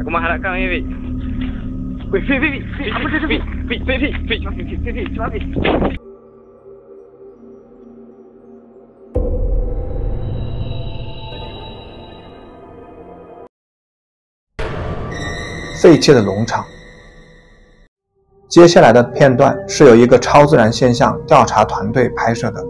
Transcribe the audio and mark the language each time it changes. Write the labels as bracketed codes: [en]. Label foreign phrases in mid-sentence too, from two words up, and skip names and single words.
[ms] belakang ni, Fik. Weh, Fik, apa dia, Fik, cepat, Fik. [zh] 废弃的农场。接下来的片段是由一个超自然现象调查团队拍摄的。